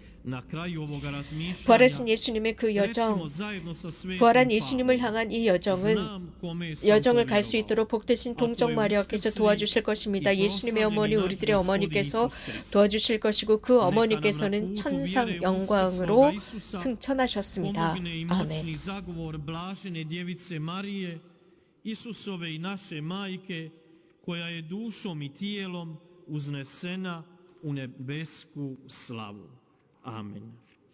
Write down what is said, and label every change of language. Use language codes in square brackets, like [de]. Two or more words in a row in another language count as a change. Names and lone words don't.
[ko] 부활하신 예수님의 그 여정, 부활한 예수님을 향한 이 여정을 갈 수 있도록 복되신 동정 마리아께서 도와주실 것입니다. 예수님의 어머니, 우리들의 어머니께서 도와주실 것이고 그 어머니께서는 천상 영광으로 승천하셨습니다. 아멘. [hr] Isusove i naše majke, koja je dušom i tijelom uznesena u nebesku slavu. Amen.